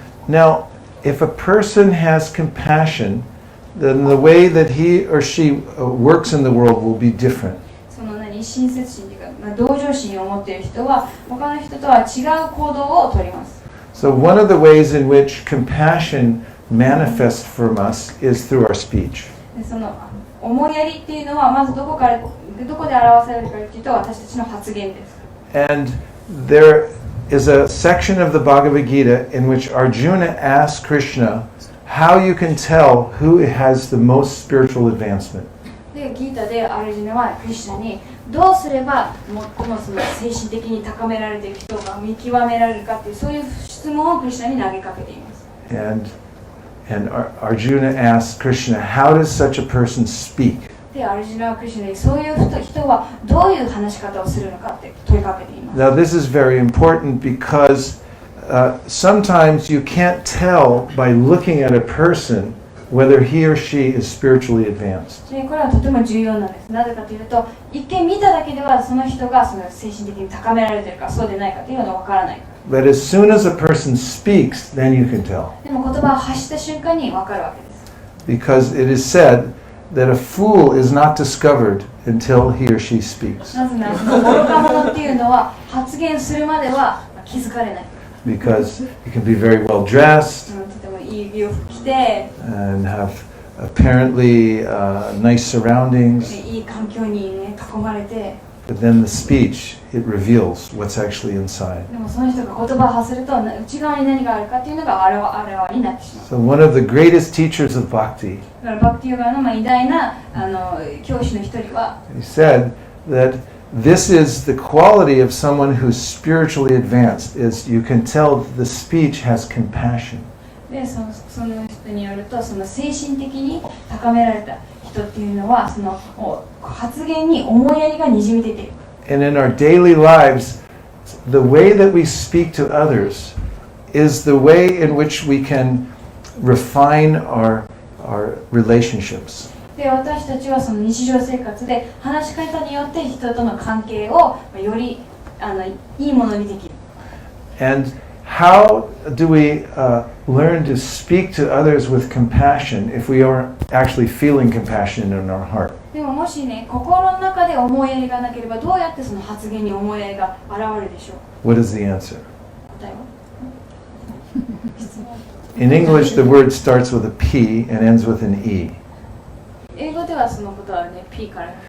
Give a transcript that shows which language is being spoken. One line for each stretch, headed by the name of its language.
English: Now, if a person has compassion, then the way that he or she works in the world will be different.
Japanese: その親切心というか、同情心を持っている人は他の人とは違う行動をとります。
English: So one of the ways in which compassion manifests from us is through our speech.
Japanese: でその思いやりっていうのはまずどこで表されるかというと私たちの発言です。
English: And there is a section of the Bhagavad Gita in which Arjuna asks Krishna how you can tell who has the most spiritual advancement.
Japanese: でギータでアルジュナはクリシュナにどうすれば最もその精神的に高められている人が見極められるかっていうそういう質問をクリシュナに投げかけています。
English: And Arjuna asks Krishna, how does such a person speak?
Japanese: でアルジュナはクリシュナにそういう人はどういう話し方をするのかって問いかけています。
English: Now this is very important because sometimes you can't tell by looking at a person whether he or she is spiritually advanced.
Japanese: でこれはとても重要なんです。なぜかというと一見見ただけではその人がその精神的に高められているかそうでないかというのがわからない。
English: But as soon as a person speaks, then you can tell.
Japanese: でも言葉を発した瞬間にわかるわけです。
English: Because it is said that a fool is not discovered until he or she speaks.
Japanese: なぜならその愚か者っていうのは発言するまでは気づかれない。
English: Because you can be very well dressed
Japanese: とてもいい洋服着て
English: and have apparently nice surroundings,
Japanese: いい環境に、ね、囲まれて
English: but then the speech, it reveals what's actually inside.
Japanese: でもその人が言葉を発すると内側に何があるかっていうのがあらわになってしまう。
English: So one of the greatest teachers of bhakti,
Japanese: だからバクティヨガの偉大な教師の一人は
English: he said that this is the quality of someone who's spiritually advanced, is you can tell the speech has compassion.
Japanese: でその人によるとその精神的に高められた人っていうのはその発言に思いやりがにじみ出ている。
English: And in our daily lives, the way that we speak to others is the way in which we can refine our relationships.
Japanese: で私たちはその日常生活で話し方によって人との関係をよりいいものにできる。
English: And how do we learn to speak to others with compassion if we aren't actually feeling compassion in our heart?
Japanese: でももしね心の中で思いやりがなければどうやってその発言に思いやりが現れるでしょう。
English: What is the answer?
Japanese: 答えは
English: In English, the word starts with a P and ends with an E.
Japanese: 英語ではそのことはね P から